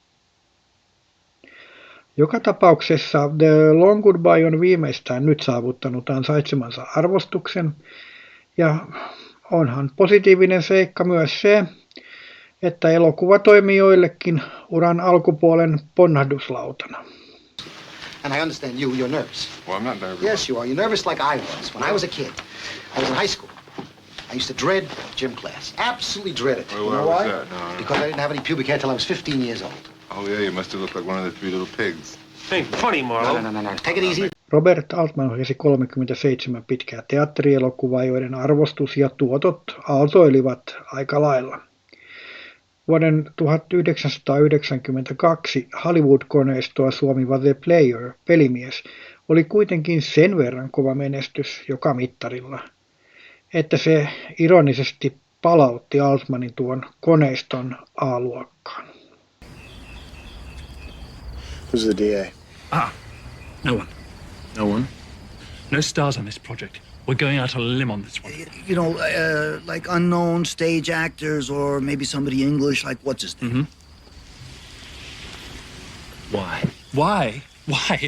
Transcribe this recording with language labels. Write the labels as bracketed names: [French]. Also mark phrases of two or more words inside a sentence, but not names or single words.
[Finnish] Joka tapauksessa The Long Goodbye on viimeistään nyt saavuttanut ansaitsemansa arvostuksen, ja onhan positiivinen seikka myös se, että elokuva toimii joillekin uran alkupuolen ponnahduslautana. [English] And I understand you're nervous. Well, I'm not nervous. Yes, you are. You're nervous like I was when I was a kid. I was in high school. I used to dread gym class. Absolutely dread it. Well, you know why why? was that? No. Because I didn't have any pubic hair till I was 15 years old. Oh, yeah, you must have looked like one of the 3 little pigs. Ain't funny, Marlowe. No. Take it easy. [Finnish] Robert Altman ohjasi 37 pitkää teatterielokuvaa, joiden arvostus ja tuotot aaltoilivat aika lailla. Vuoden 1992 Hollywood-koneistoa suomiva The Player, pelimies, oli kuitenkin sen verran kova menestys joka mittarilla, että se ironisesti palautti Altmanin tuon koneiston A-luokkaan. [English] Who's the DA? No one. No one? No stars on this project. We're going out on a limb on this one. You know, like unknown stage actors or maybe somebody English, like what's his name? Why? Why?